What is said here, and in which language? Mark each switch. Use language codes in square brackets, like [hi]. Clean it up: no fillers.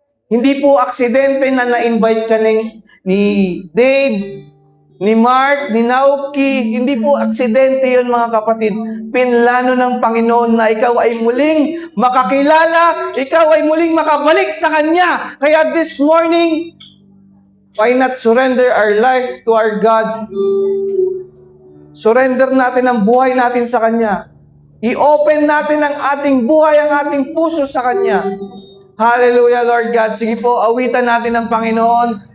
[tl] Hindi po aksidente na na-invite ka ni Dave, ni Mark, ni Naoki. Hindi po aksidente yun, mga kapatid. Pinlano ng Panginoon na ikaw ay muling makakilala, ikaw ay muling makabalik sa Kanya. Kaya [en] this morning, why not surrender our life to our God? [tl] Surrender natin ang buhay natin sa Kanya. I-open natin ang ating buhay, ang ating puso sa Kanya. Hallelujah, Lord God. Sige po, awitan natin ang Panginoon.